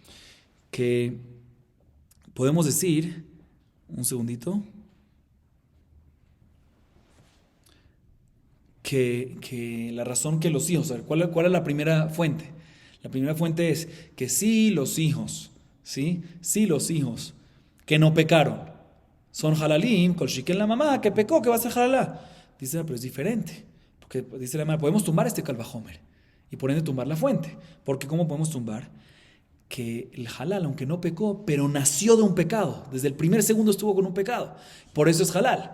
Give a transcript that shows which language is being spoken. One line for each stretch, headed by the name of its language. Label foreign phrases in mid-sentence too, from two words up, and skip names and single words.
Spanish: Que podemos decir, un segundito. que la razón que los hijos, a ver, ¿cuál es la primera fuente? La primera fuente es que sí los hijos, sí los hijos que no pecaron son halalim,
Hebrew: כל שכן
Spanish: la mamá que pecó, que va a ser halalá. Dice, pero es diferente, porque dice la mamá, podemos tumbar este calvajomer y por ende tumbar la fuente, porque ¿cómo podemos tumbar? Que el halal, aunque no pecó, pero nació de un pecado, desde el primer segundo estuvo con un pecado, por eso es halal.